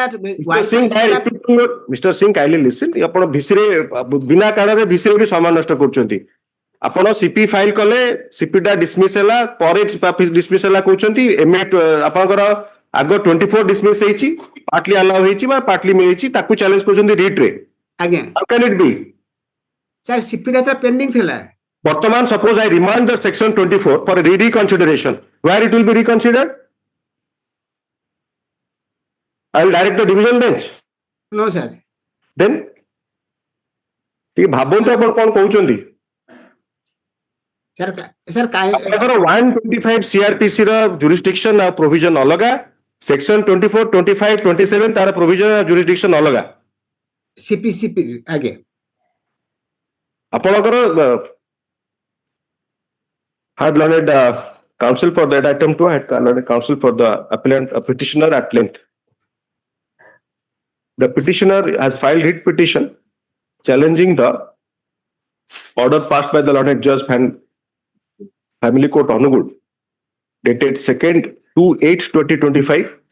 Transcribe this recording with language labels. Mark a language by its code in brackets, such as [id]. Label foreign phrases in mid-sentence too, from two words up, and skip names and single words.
[or] ମିଷ୍ଟର ସିଂ ମିଷ୍ଟର ସିଂ [en] kindly listen [or] ଆପଣ ଭିସିରେ ବିନା କାରଣରେ ଭିସିରେ ବି ସମୟ ନଷ୍ଟ କରୁଛନ୍ତି ଆପଣ ସିପି ଫାଇଲ କଲେ ସିପି ଟା ଡିସମିସ ହେଲା ପରେ ଡିସମିସ ହେଲା କହୁଛନ୍ତି ଆପଣଙ୍କର ଆଗ 24 ଡିସମିସ ହେଇଛି [en] partly allow [or] ହେଇଛି ବା ପାର୍ଟଲି ହେଇଛି ତାକୁ ଚ୍ୟାଲେଞ୍ଜ କରୁଛନ୍ତି ରିଟ୍ ରେ ଆଜ୍ଞା [en] How can it be [or] ସାର୍ ସିପି ଟା ପେଣ୍ଡିଂ ଥିଲା [en] ବର୍ତ୍ତମାନ suppose I remand the section 24 for reconsideration where it will be reconsidered I will direct the division bench No sir [or] then ଟିକେ ଭାବନ୍ତୁ ଆପଣ କଣ କହୁଛନ୍ତି ସାର୍ ଆପଣଙ୍କର 125 ସିଆରପିସି ର ଜୁରିସଡିକ୍ସନ ଆଉ ପ୍ରୋଭିଜନ ଅଲଗା ସେକ୍ସନ 24 25 27 ତାର ପ୍ରୋଭିଜନ ଆଉ ଜୁରିସଡିକ୍ସନ ଅଲଗା ସିପି ଆଜ୍ଞା [en] ଆପଣଙ୍କର had learned counsel for that item too had learned counsel for the appellant petitioner at length the petitioner has filed writ petition challenging the order passed by the learned judge family court Hon'Ble dated 2/8/2025